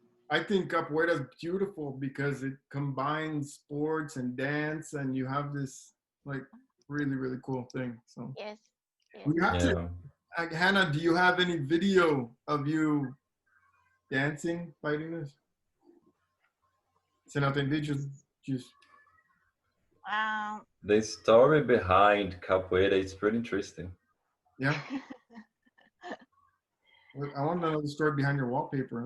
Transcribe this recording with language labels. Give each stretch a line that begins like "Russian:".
English: I think capoeira is beautiful because it combines sports and dance, and you have this like really, really cool thing. So Yes. we have to. Hannah, do you have any video of you dancing, fighting this?
Portuguese: Você não tem vídeo disso?
English: The story behind capoeira is pretty interesting. Yeah. I want to know the story behind your wallpaper.